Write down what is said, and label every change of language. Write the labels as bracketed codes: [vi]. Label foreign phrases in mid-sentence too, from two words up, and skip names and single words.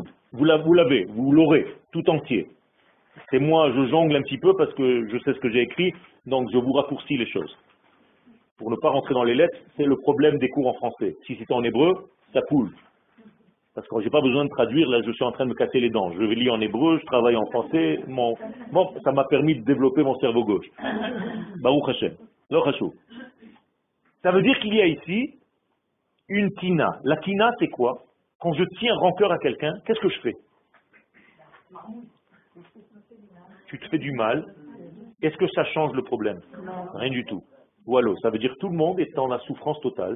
[fr] Vous l'avez, vous l'aurez, tout entier. C'est moi, je jongle un petit peu parce que je sais ce que j'ai écrit, donc je vous raccourcis les choses. Pour ne pas rentrer dans les lettres, c'est le problème des cours en français. Si c'était en hébreu, ça coule. Parce que j'ai pas besoin de traduire, là je suis en train de me casser les dents. Je lis en hébreu, je travaille en français, bon, ça m'a permis de développer mon cerveau gauche. [he] ברוך השם. L'ochachoub. [fr] Ça veut dire qu'il y a ici une tina. La tina, c'est quoi? Quand je tiens rancœur à quelqu'un, qu'est-ce que je fais? Tu te fais du mal. Est-ce que ça change le problème? Rien du tout. Voilà, ça veut dire que tout le monde est dans la souffrance totale.